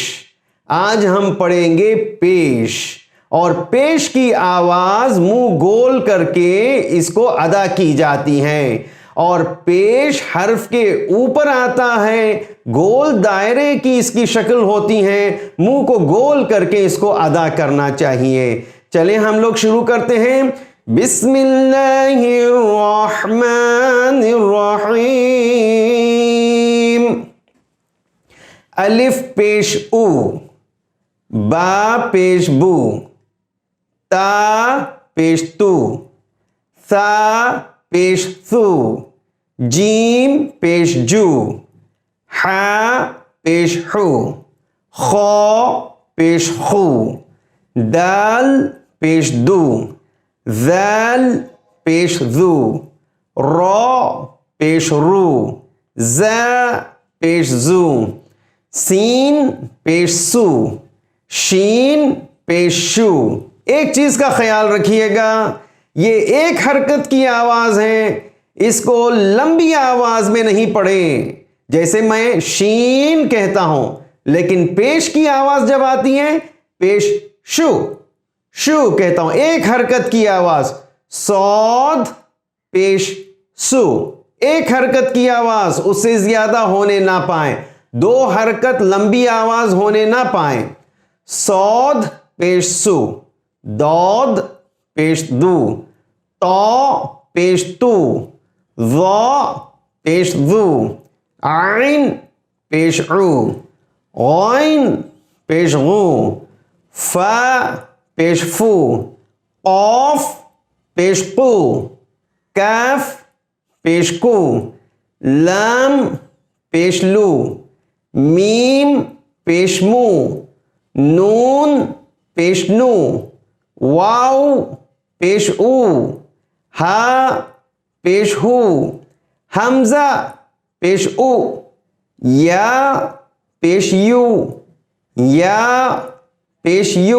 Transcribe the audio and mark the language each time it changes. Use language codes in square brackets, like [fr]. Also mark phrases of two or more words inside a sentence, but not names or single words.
[ur] آج ہم پڑھیں گے پیش، اور پیش کی آواز منہ گول کر کے اس کو ادا کی جاتی ہے، اور پیش حرف کے اوپر آتا ہے، گول دائرے کی اس کی شکل ہوتی ہے، منہ کو گول کر کے اس کو ادا کرنا چاہیے. چلیں ہم لوگ شروع کرتے ہیں. [ar] بسم اللہ الرحمن الرحیم. [ur] الف پیش او، با پیش بو، تا پیش تو، ثا پیش ثو، جیم پیش جو، حا پیش حو، خو پیش خو، دال پیش دو، ذال پیش ذو، رو پیش رو، زا پیش زو، سین پیش سو، شین پیش شو. ایک چیز کا خیال رکھیے گا، یہ ایک حرکت کی آواز ہے، اس کو لمبی آواز میں نہیں پڑھیں. جیسے میں شین کہتا ہوں لیکن پیش کی آواز جب آتی ہے پیش شو، شو کہتا ہوں، ایک حرکت کی آواز. صاد پیش سو، ایک حرکت کی آواز، اس سے زیادہ ہونے نہ پائیں، دو حرکت لمبی آواز ہونے نہ پائیں. صاد پیش سو، داد پیش دو، تا پیش تو، ضا پیش ذو، عین پیش عو، غین پیش غو، فا پیش فو، قاف پیش قو، کاف پیش کو، لام پیش لو، میم پیش مو، نون پیش نو، واو پیش او، ہا پیش ہو، حمزہ پیش او، یا پیش یو، یا پیش یو۔